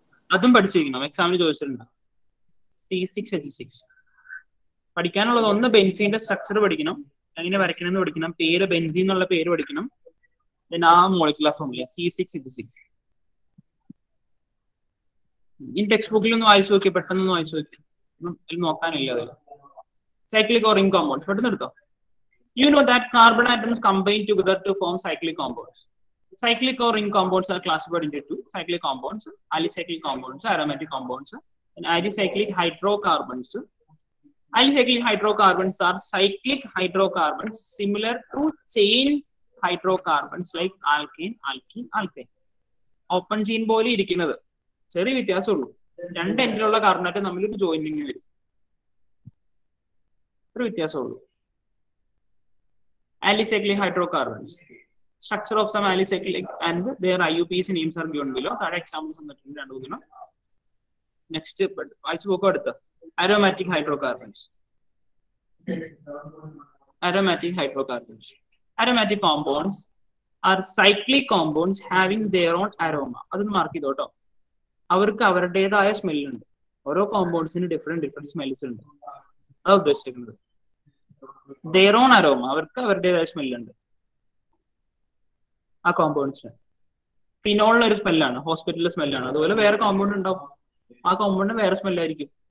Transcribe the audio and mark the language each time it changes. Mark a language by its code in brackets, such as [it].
[ml] അതും പഠിച്ചിരിക്കണം, എക്സാമിന് ചോദിച്ചിട്ടുണ്ട്. C6H6 പഠിക്കാനുള്ളത് ഒന്ന് ബെൻസീന്റെ സ്ട്രക്ചർ പഠിക്കണം, എങ്ങനെ വരയ്ക്കണം എന്ന് പഠിക്കണം, പേര് ബെൻസീൻ എന്നുള്ള പേര് പഠിക്കണം. പിന്നെ ആ മോളിക്കുലർ ഫോർമുല C6H6. ഈ ടെക്സ്റ്റ് ബുക്കിൽ ഒന്ന് വായിച്ചു നോക്കി, പെട്ടെന്ന് വായിച്ചു നോക്കി, നോക്കാനില്ല അതിൽ. സൈക്ലിക് ഓർ റിംഗ് കോമ്പൗണ്ട്സ് പെട്ടെന്ന് എടുത്തോ. [en] You know that carbon atoms combine together to form cyclic compounds. Cyclic or ring compounds are classified into 2: cyclic compounds, alicyclic compounds, aromatic compounds, and alicyclic hydrocarbons. Alicyclic hydrocarbons are cyclic hydrocarbons similar to chain hydrocarbons like alkane, alkene, alkane. [ml] Open chain പോലെ ഇരിക്കുന്നത്, ചെറിയ വ്യത്യാസമുള്ളൂ. 2 എൻഡിലുള്ള carbon atom തമ്മിൽ ഒരു joining വരും, ഒരു വ്യത്യാസമുള്ളൂ. [en] Alicyclic hydrocarbons. Structure of some alicyclic and their IUPAC names are given below. That examples [ml] തന്നിട്ടുണ്ട് [en] 2-3. [ml] Next, വായിച്ചു നോക്കൂ അടുത്ത. [en] Aromatic hydrocarbons. Aromatic hydrocarbons. Aromatic compounds are cyclic compounds having their own aroma. [ml] അതൊന്ന് mark ചെയ്തോട്ടോ. അവർക്ക് അവരുടേതായ സ്മെല്ലുണ്ട്. ഓരോ കോമ്പൗണ്ട്സിന് ഡിഫറെന്റ് സ്മെൽസ് ഉണ്ട്. അതാണ് ഉദ്ദേശിക്കുന്നത്. [en] their own aroma, [ml] അവർക്ക് അവരുടേതായ സ്മെല്ലുണ്ട് ആ കോമ്പൗണ്ട്സിന്. ഫിനോളിന് ഒരു സ്മെല്ലാണ്, ഹോസ്പിറ്റലിലെ സ്മെല്ലാണ്. അതുപോലെ വേറെ കോമ്പൗണ്ട് ഉണ്ടാവും, ആ കോമ്പൗണ്ടിന് വേറെ സ്മെല്ലായിരിക്കും.